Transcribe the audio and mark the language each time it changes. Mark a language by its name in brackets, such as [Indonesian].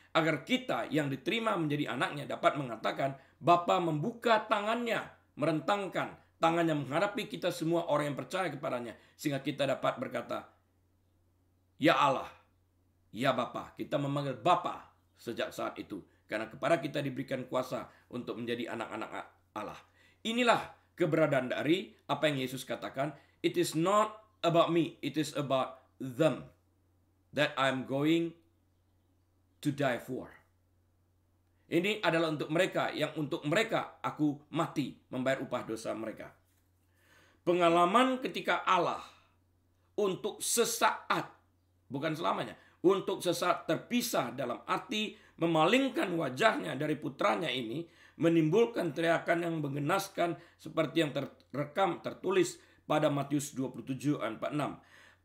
[Indonesian] Agar kita yang diterima menjadi anaknya dapat mengatakan, Bapa membuka tangannya, merentangkan tangannya menghadapi kita semua orang yang percaya kepadanya. Sehingga kita dapat berkata, "Ya Allah, ya Bapa." Kita memanggil Bapa sejak saat itu. Karena kepada kita diberikan kuasa untuk menjadi anak-anak Allah. Inilah keberadaan dari apa yang Yesus katakan. [English] It is not about me, it is about them that I'm going to die for. [Indonesian] Ini adalah untuk mereka, yang untuk mereka aku mati, membayar upah dosa mereka. Pengalaman ketika Allah untuk sesaat, bukan selamanya, untuk sesaat terpisah dalam arti memalingkan wajahnya dari putranya ini, menimbulkan teriakan yang menggenaskan seperti yang tertulis pada Matius 27 ayat 46.